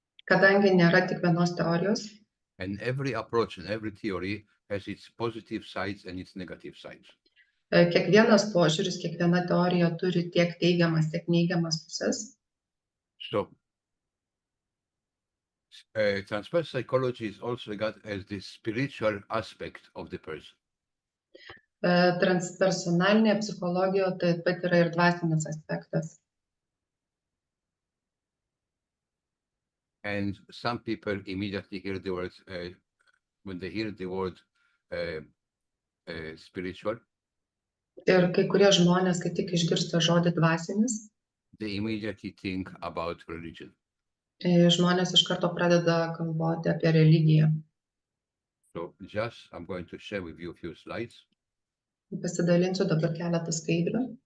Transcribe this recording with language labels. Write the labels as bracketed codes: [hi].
[lt] Kadangi nėra tik vienos teorijos, [en] and every approach and every theory has its positive sides and its negative sides. [lt] kiekvienas požiūris, kiekviena teorija turi tiek teigiamas, tiek neigiamas pusės. [en] So transpersonal psychology is also regarded as the spiritual aspect of the person. [lt] Transpersonalinė psichologija taip pat yra ir dvasinis aspektas. [en] And some people immediately hear the word, when they hear the word spiritual, [lt] Ir kai kurie žmonės, kai tik išgirsta žodį dvasinis, [en] they immediately think about religion. [lt] žmonės iš karto pradeda galvoti apie religiją. [en] So just, I'm going to share with you a few slides. [lt] Pasidalinsiu dabar keletą skaidrių.